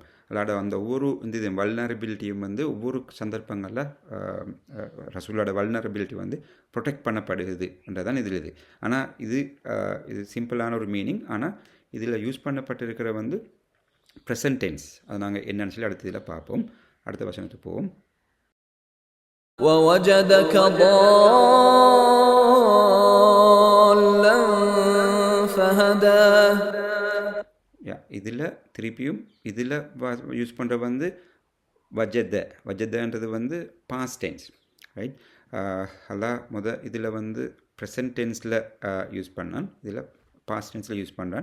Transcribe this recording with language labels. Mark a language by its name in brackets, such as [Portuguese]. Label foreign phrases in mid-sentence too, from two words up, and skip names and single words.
[Tamil] அல்லாட அந்த ஒவ்வொரு இது வல்னரபிலிட்டியும் வந்து ஒவ்வொரு சந்தர்ப்பங்களில் ரசூலோட வல்னரபிலிட்டி வந்து ப்ரொடெக்ட் பண்ணப்படுதுன்றதான் இதில் இது. ஆனால் இது சிம்பிளான ஒரு மீனிங். ஆனால் இதில் யூஸ் பண்ணப்பட்டிருக்கிற வந்து [English] present tense. [Tamil] அது நாங்கள் என்னன்னு சொல்லி அடுத்த இதில் பார்ப்போம். அடுத்த வசனத்துக்கு போவோம். [Arabic] وَوَجَدَكَ ضَالًّا فَهَدَى. [Tamil] இதில் திருப்பியும் இதில் யூஸ் பண்ணுற வந்து வஜதன்றது வந்து [English] past tense, [Tamil] ரைட்? அதான் இதில் வந்து [English] present tense [Tamil] யூஸ் பண்ணான், இதில் [English] past tense [Tamil] யூஸ் பண்ணுறான்.